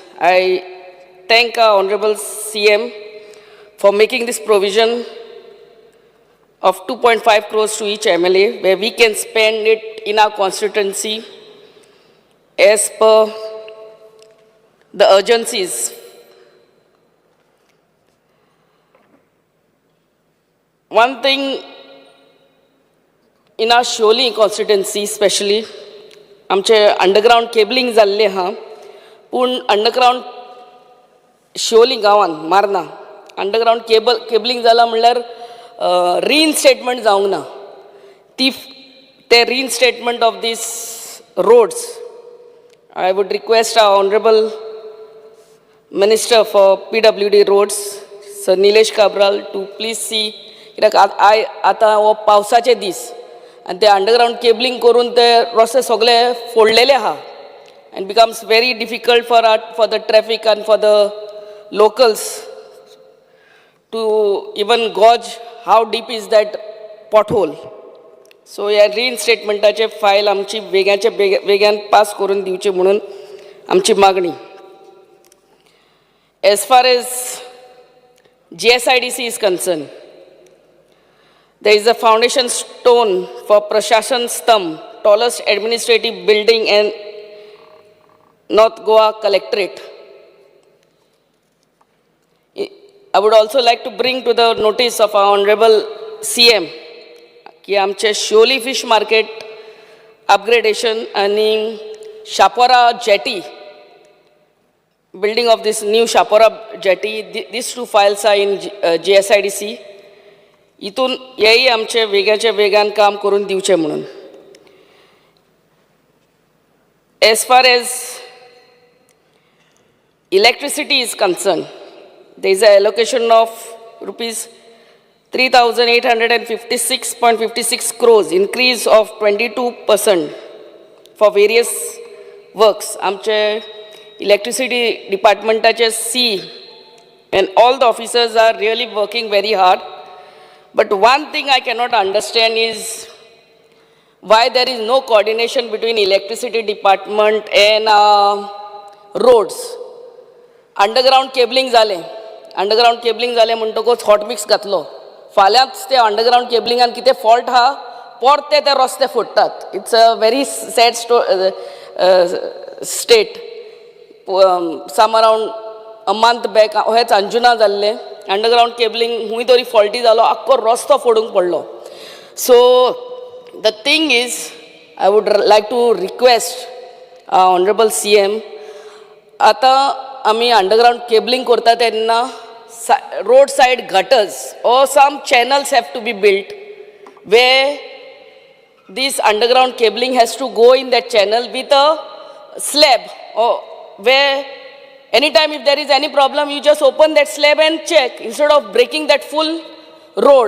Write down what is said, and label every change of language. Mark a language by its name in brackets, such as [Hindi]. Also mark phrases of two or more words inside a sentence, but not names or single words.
[English] I thank our Honorable CM for making this provision of 2.5 crores to each MLA, where we can spend it in our constituency as per the urgencies. One thing in our Sholi constituency especially, [Konkani] आमचे [English] underground cabling [Konkani] जाल्ले हा, पूण अंडरग्राउंड शोली गांवान मारना [English] underground cabling [Konkani] जाला म्हणल्यार रिइन्स्टेटमेंट जावंक ना. [English] ते reinstatement of these roads, I would request our Honorable Minister for PWD Roads, Sir Nilesh Kabral, to please see. [Konkani] आता हो पावसाचे दीस आणि ते [English] underground cabling [Konkani] करून ते रस्ते सगळे फोडलेले आहा, [English] and becomes very difficult for the traffic and for the locals to even gauge how deep is that pothole. [Konkani] So या reinstatementचे फायल आमची वेगान पास करून दिवचे म्हणून आमची मागणी. [English] As far as GSIDC is concerned, there is a foundation stone for Prashashan Stham, tallest administrative building in North Goa Collectorate. I would also like to bring to the notice of our Honorable CM [Konkani] कि आमचे [English] Sholi Fish Market upgradation आणि Shapora Jetty, building of this new Shapora Jetty, these 2 files are in GSIDC. [Konkani] इथून यही आमचे वेगान काम करून दिवचे म्हणून. [English] As far as electricity is concerned, there is an allocation of rupees 3,856.56 crores, increase of 22% for various works. आमचे electricity departmentaचे C and all the officers are really working very hard. But one thing I cannot understand is why there is no coordination between electricity department and roads. Underground cabling [Konkani] जाले म्हणटकूच [English] hot mix घातलो. [Konkani] फाल्यांच ते [English] underground cablingan [Konkani] कितें फॉल्ट आहा परते ते रस्ते फोडटात. [English] it's a very sad state. some around a month back [Konkani] हेच अंजुना जाल्ले [English] underground cabling [Konkani] खूंय तरी फॉल्टी जालो आख्खो रस्तो फोडूंक पडलो. [English] so the thing is I would like to request honourable CM [Konkani] आतां आमी [English] underground cabling [Konkani] करता तेन्ना [English] roadside gutters or some channels have to be built where this underground cabling has to go in that channel with a slab, or where anytime if there is any problem you just open that slab and check instead of breaking that full road.